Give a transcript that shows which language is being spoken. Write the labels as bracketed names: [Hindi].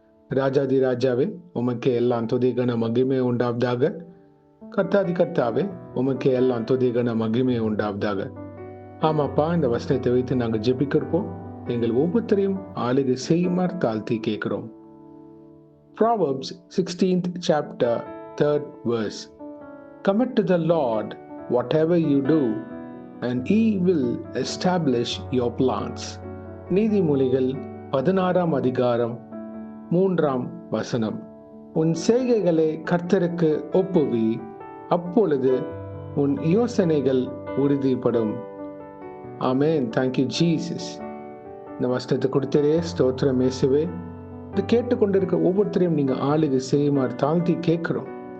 [Tamil] ராஜாதி ராஜாவே, உமக்கே எல்லாம் துதி கன மகிமை உண்டாவதாக. கர்த்தாதி கர்த்தாவே, உமக்கே எல்லாம் துதி கன மகிமை உண்டாவதாக. ஆமாப்பா, இந்த வசனத்தை வைத்து நாங்கள் ஜெபிக்கிறோம். எங்கள் ஒவ்வொருத்தரையும் ஆளுகை செய்யுமாறு தாழ்த்தி கேட்கிறோம். [English] Proverbs 16th chapter 3rd verse. Commit to the Lord whatever you do, and He will establish your plans. [Tamil] நீதிமொழிகள் 16ஆம் அதிகாரம் 3ஆம் வசனம். உன் செய்கைகளை கர்த்தருக்கு ஒப்புவி, அப்பொழுது உன் யோசனைகள் உறுதிப்படும். ஆமென். [English] Thank you Jesus. [Tamil] இந்த வசனத்தை கொடுத்தரே, ஸ்தோத்திரம் இயேசுவே. இது கேட்டுக்கொண்டிருக்க ஒவ்வொருத்தரையும் நீங்க ஆளுகை செய்யுமாறு தாழ்த்தி கேட்கிறோம்.